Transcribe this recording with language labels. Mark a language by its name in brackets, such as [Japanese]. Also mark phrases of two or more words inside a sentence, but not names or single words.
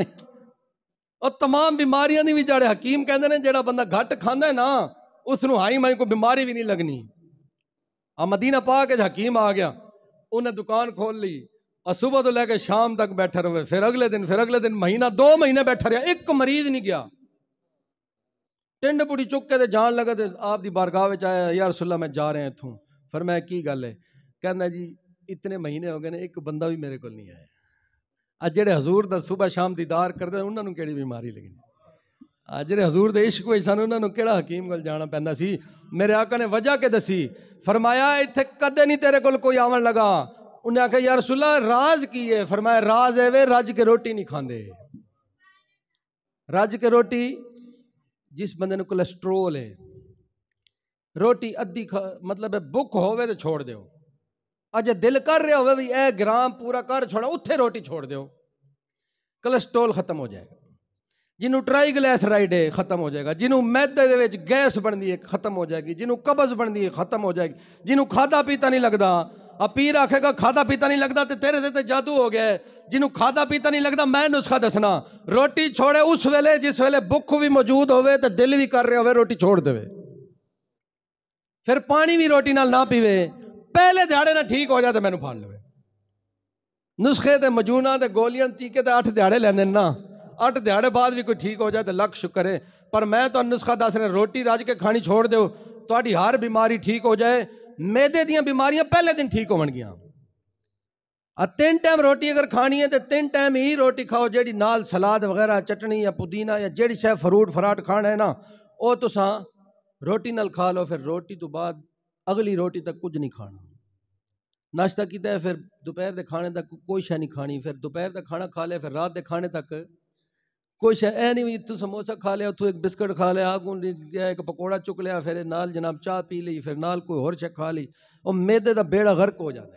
[Urdu] اور تمام بیماریاں دی بھی جڑ ہے۔ [Punjabi] حکیم کہندے نے جڑا بندہ گھٹ کھاندا ہے نا اس نو ہائی مائی کوئی بیماری بھی نہیں لگنی۔ [Urdu] مدینہ پاک حکیم آ گیا، انہیں دکان کھول لی اور صبح تو لے کے شام تک بیٹھا رہے، پھر اگلے دن مہینہ 2 مہینے بیٹھا رہا، ایک مریض نہیں گیا۔ [Punjabi] ٹنڈ پوڑی چک کے جان لگا تے آپ دی بارگاہ وچ آیا، یا رسول اللہ میں جا رہے ہیں اتھوں۔ فرمایا کی گل ہے؟ کہنا جی [Urdu] اتنے مہینے ہو گئے نے ایک بندہ بھی میرے کو نہیں آیا۔ [Punjabi] اج جڑے حضور دا صبح شام دیدار کردے انہاں نوں کیڑی بیماری لگنی؟ جڑے حضور دے عشق ہوئی سن انہاں نوں کیڑا حکیم کول جانا پیندا سی؟ میرے آقا نے وجہ کے دسی، فرمایا ایتھے کدے نہیں تیرے کول کوئی آون لگا۔ انہیں آکھا یا رسول اللہ راز کی ہے؟ فرمایا راز ہے وے رج کے روٹی نہیں کھاندے۔ رج کے روٹی جس بندے نے کولیسٹرول ہے، روٹی ادھی مطلب ہے بھوک ہوے تے چھوڑ دیو، اجے دل کر رہا ہوے بھی اے گرام پورا کر چھوڑا اتھے روٹی چھوڑ دیو، [Urdu] کولیسٹرول ختم ہو جائے گا۔ [Punjabi] جنہوں ٹرائی گلیسرائڈ ہے [Urdu] ختم ہو جائے گا، [Punjabi] جنہوں میدے دے وچ گیس بندی ہے [Urdu] ختم ہو جائے گی، [Punjabi] جنہوں قبض بندی ہے [Urdu] ختم ہو جائے گی، [Punjabi] جنہوں کھادا پیتا نہیں لگدا، اب پیر آکھے گا کھادا پیتا نہیں لگدا تے تیرے تے جادو ہو گیا ہے۔ جنہوں کھادا پیتا نہیں لگدا میں نسخہ دسنا، روٹی چھوڑے اس ویلے جس ویلے بھوک بھی موجود ہوئے تے دل بھی کر رہے ہوئے روٹی چھوڑ دے، پھر پانی بھی روٹی نال نہ پیوے، پہلے دیہاڑے نہ ٹھیک ہو جائے تے مینوں پھاڑ لوے۔ نسخے تے مجونا تے گولیاں ٹیکے تے 8 دیہاڑے لیندے نا، 8 دیہاڑے بعد بھی کوئی ٹھیک ہو جائے تو لکھ شکر ہے۔ پر میں تو نسخہ دس رہا، روٹی رج کے کھانی چھوڑ دیو، تہاڈی ہر بیماری ٹھیک ہو جائے۔ میدے دیاں بیماریاں پہلے دن ٹھیک ہون گیاں، [Urdu] تین ٹائم روٹی اگر کھانی ہے تو تین ٹائم ہی روٹی کھاؤ، [Punjabi] جیڑی نال سلاد وغیرہ چٹنی یا پودینہ یا جیڑی شے فروٹ فراٹ کھانا ہے نا وہ تساں روٹی نال کھا لو، پھر روٹی تو بعد اگلی روٹی تک کچھ نہیں کھانا۔ ناشتہ کیتا ہے، پھر دوپہر دے کھانے تک کوئی شے نہیں کھانی، پھر دوپہر دا کھانا کھا لیا، پھر رات دے کھانے تک کوئی شے اے نہیں تو سموسہ کھا لیا، اتوں ایک بسکٹ کھا لیا، آگوں ایک پکوڑا چک لیا، پھر نال جناب چاہ پی لی، پھر نال کوئی اور شے کھا لی، [Urdu] اور میدے دا بیڑا غرق ہو جاتا ہے۔